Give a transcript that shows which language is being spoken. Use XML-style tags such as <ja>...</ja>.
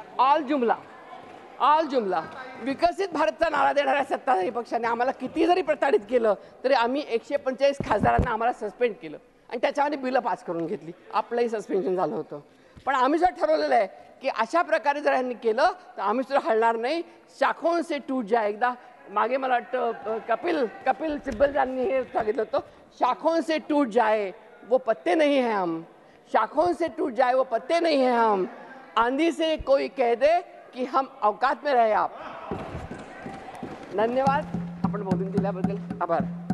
<mr>All जुमला. विकसित भारतचा नारा देणाऱ्या सत्ताधारी पक्षाने आम्हाला किती जरी प्रताडित केलं तरी आम्ही 145 खासदारांना आम्हाला सस्पेंड केलं आणि त्याच्यामध्ये बिलं पास करून घेतली. आपलंही सस्पेन्शन झालं होतं. पण आम्ही सुद्धा ठरवलेलं आहे की अशा प्रकारे जर यांनी केलं तर आम्ही सुद्धा हलणार नाही.</mr> <hi>शाखों से टूट जाए,</hi> <mr>एकदा मागे मला वाटतं कपिल सिब्बल यांनी हे सांगितलं होतं,</mr> <hi>शाखों से टूट जाए वो पत्ते नहीं है हम, शाखों से टूट जाए वो पत्ते नहीं है हम, आंधी से कोई कह दे की हम औकात में रहे आप.</hi> <mr>धन्यवाद. आपण बोलून दिल्याबद्दल आभार.</mr>